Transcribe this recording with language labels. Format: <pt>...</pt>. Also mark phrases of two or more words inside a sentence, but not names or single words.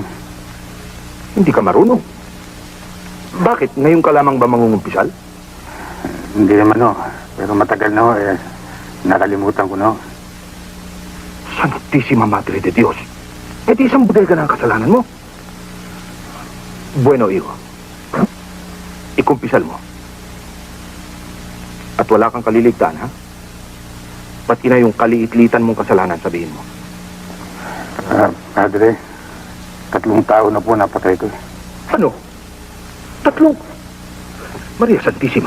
<tl>Hindi ka marunong. Bakit? Ngayon ka lamang ba mangungumpisal? Hindi naman ho, pero matagal na ho nakalimutan ko na ho.</tl> <es>Santísima Madre de Dios.</es> <tl>Eh di isang budel ka na ang kasalanan mo.</tl> <es>Bueno, hijo.</es> <tl>Ikumpisal mo. At wala kang kaliligtaan, ha? Pati na yung kaliitlitan mong kasalanan, sabihin mo. Padre, 3 taon na po napatay ko. Ano? 3?</tl> <es>Maria Santísima.</es>